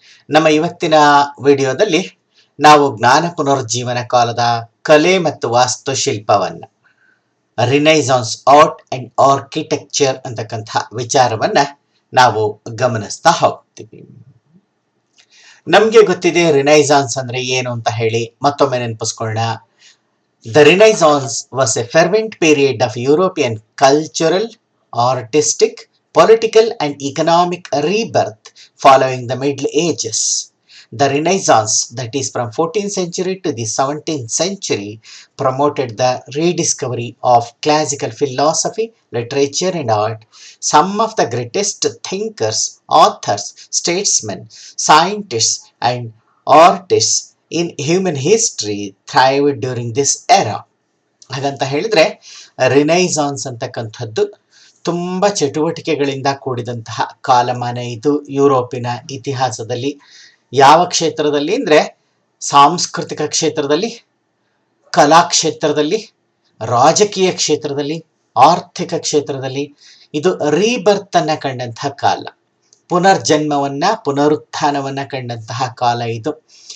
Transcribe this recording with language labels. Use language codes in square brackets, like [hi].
[kn] ನಮ್ಮ ಇವತ್ತಿನ ವಿಡಿಯೋದಲ್ಲಿ ನಾವು ಜ್ಞಾನ ಪುನರುಜ್ಜೀವನ ಕಾಲದ ಕಲೆ ಮತ್ತು ವಾಸ್ತುಶಿಲ್ಪವನ್ನ, ರಿನೈಸಾನ್ಸ್ ಆರ್ಟ್ ಅಂಡ್ ಆರ್ಕಿಟೆಕ್ಚರ್ ಅಂತಕ್ಕಂಥ ವಿಚಾರವನ್ನ ನಾವು ಗಮನಿಸ್ತಾ ಹೋಗ್ತೀವಿ. ನಮ್ಗೆ ಗೊತ್ತಿದೆ ರಿನೈಸಾನ್ಸ್ ಅಂದ್ರೆ ಏನು ಅಂತ ಹೇಳಿ ಮತ್ತೊಮ್ಮೆ ನೆನಪಿಸ್ಕೊಳ್ಳೋಣ. [en] The Renaissance was a fervent period of European cultural, artistic, political and economic rebirth following the Middle Ages. The Renaissance, that is from 14th century to the 17th century, promoted the rediscovery of classical philosophy, literature and art. Some of the greatest thinkers, authors, statesmen, scientists and artists in human history thrived during this era. [kn] ಹಾಗಂತ ಹೇಳಿದ್ರೆ Renaissance ಅಂತಕ್ಕಂಥದ್ದು ತುಂಬ ಚಟುವಟಿಕೆಗಳಿಂದ ಕೂಡಿದಂತಹ ಕಾಲಮಾನ ಇದು ಯುರೋಪಿನ ಇತಿಹಾಸದಲ್ಲಿ. ಯಾವ ಕ್ಷೇತ್ರದಲ್ಲಿ ಅಂದರೆ ಸಾಂಸ್ಕೃತಿಕ ಕ್ಷೇತ್ರದಲ್ಲಿ, ಕಲಾಕ್ಷೇತ್ರದಲ್ಲಿ, ರಾಜಕೀಯ ಕ್ಷೇತ್ರದಲ್ಲಿ, ಆರ್ಥಿಕ ಕ್ಷೇತ್ರದಲ್ಲಿ ಇದು ರೀಬರ್ತ್ ಅನ್ನ ಕಂಡಂತಹ ಕಾಲ, ಪುನರ್ಜನ್ಮವನ್ನ, ಪುನರುತ್ಥಾನವನ್ನ ಕಂಡಂತಹ ಕಾಲ ಇದು.